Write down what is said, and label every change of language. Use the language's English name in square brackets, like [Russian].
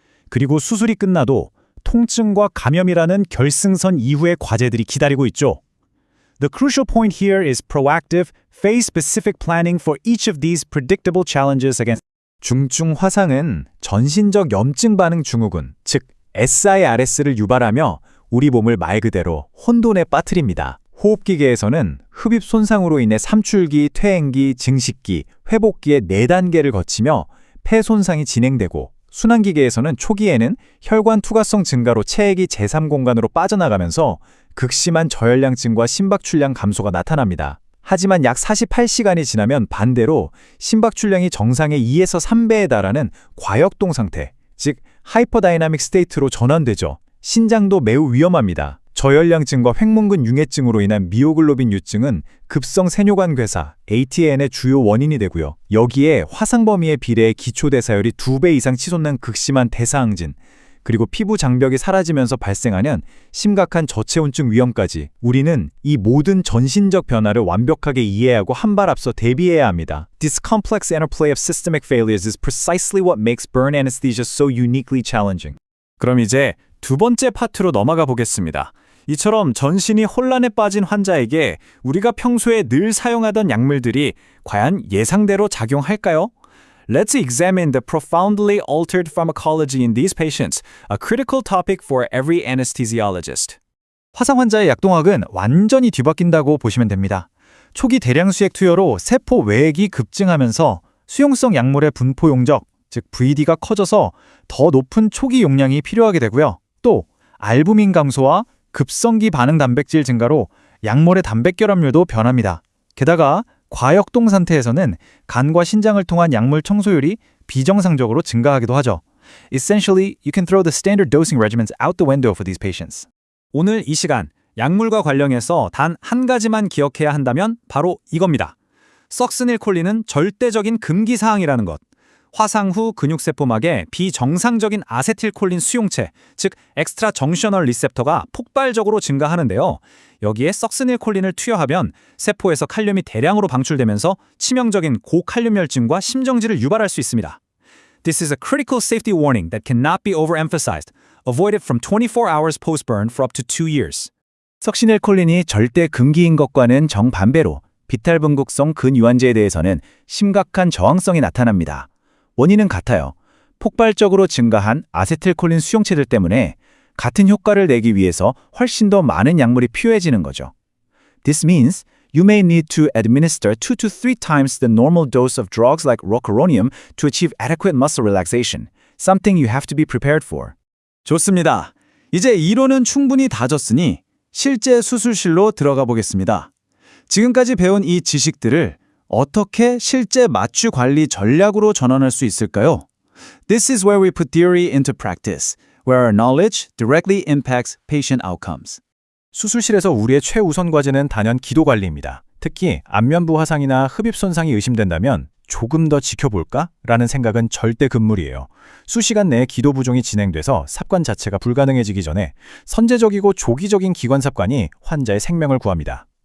[Korean] 그리고 수술이 끝나도 통증과 감염이라는 결승선 이후의 과제들이 기다리고 있죠. [English] The crucial point here is proactive, phase-specific planning for each of these predictable challenges against [Korean] 중증 화상은 전신적 염증 반응 증후군, 즉 SIRS를 유발하며 우리 몸을 말 그대로 혼돈에 빠뜨립니다. 호흡기계에서는 흡입 손상으로 인해 삼출기, 퇴행기, 증식기, 회복기의 4단계를 거치며 폐 손상이 진행되고 순환기계에서는 초기에는 혈관 투과성 증가로 체액이 제3공간으로 빠져나가면서 극심한 저혈량증과 심박출량 감소가 나타납니다. 하지만 약 48시간이 지나면 반대로 심박출량이 정상의 2에서 3배에 달하는 과역동 상태, 즉 하이퍼다이나믹 스테이트로 전환되죠. 신장도 매우 위험합니다. 저혈량증과 횡문근 융해증으로 인한 미오글로빈 유증은 급성 세뇨관 괴사, ATN의 주요 원인이 되고요. 여기에 화상 범위에 비례해 기초대사율이 2배 이상 치솟는 극심한 대사항진, 그리고 피부 장벽이 사라지면서 발생하는 심각한 저체온증 위험까지 우리는 이 모든 전신적 변화를 완벽하게 이해하고 한 발 앞서 대비해야 합니다. [English] This complex interplay of systemic failures is precisely what makes burn anesthesia so uniquely challenging. [Korean] 그럼 이제 두 번째 파트로 넘어가 보겠습니다. 이처럼 전신이 혼란에 빠진 환자에게 우리가 평소에 늘 사용하던 약물들이 과연 예상대로 작용할까요? [English] Let's examine the profoundly altered pharmacology in these patients, a critical topic for every anesthesiologist. [Korean] 화상 환자의 약동학은 완전히 뒤바뀐다고 보시면 됩니다. 초기 대량 수액 투여로 세포 외액이 급증하면서 수용성 약물의 분포 용적, 즉 VD가 커져서 더 높은 초기 용량이 필요하게 되고요. 또 알부민 감소와 급성기 반응 단백질 증가로 약물의 단백결합률도 변합니다. 게다가 과역동 상태에서는 간과 신장을 통한 약물 청소율이 비정상적으로 증가하기도 하죠. [English] Essentially, you can throw the standard dosing regimens out the window for these patients. [Korean] 오늘 이 시간 약물과 관련해서 단 한 가지만 기억해야 한다면 바로 이겁니다. 석스닐콜린은 절대적인 금기 사항이라는 것. 화상 후 근육세포막에 비정상적인 아세틸콜린 수용체, 즉 엑스트라 정셔널 리셉터가 폭발적으로 증가하는데요. 여기에 석스닐콜린을 투여하면 세포에서 칼륨이 대량으로 방출되면서 치명적인 고칼륨혈증과 심정지를 유발할 수 있습니다. [English] This is a critical safety warning that cannot be overemphasized. Avoid it from 24 hours post-burn for up to 2 years. [Korean] 석시닐콜린이 절대 금기인 것과는 정반대로 비탈분극성 근유한제에 대해서는 심각한 저항성이 나타납니다. 원인은 같아요. 폭발적으로 증가한 아세틸콜린 수용체들 때문에 같은 효과를 내기 위해서 훨씬 더 많은 약물이 필요해지는 거죠. [English] This means you may need to administer 2 to 3 times the normal dose of drugs like rocuronium to achieve adequate muscle relaxation, something you have to be prepared for. [Korean] 좋습니다. 이제 이론은 충분히 다졌으니 실제 수술실로 들어가 보겠습니다. 지금까지 배운 이 지식들을 어떻게 실제 마취 관리 전략으로 전환할 수 있을까요? [English] This is where we put theory into practice, where our knowledge directly impacts patient outcomes. [Korean] 수술실에서 우리의 최우선 과제는 단연 기도 관리입니다. 특히 안면부 화상이나 흡입 손상이 의심된다면 조금 더 지켜볼까? 라는 생각은 절대 금물이에요. 수시간 내에 기도 부종이 진행돼서 삽관 자체가 불가능해지기 전에 선제적이고 조기적인 기관 삽관이 환자의 생명을 구합니다.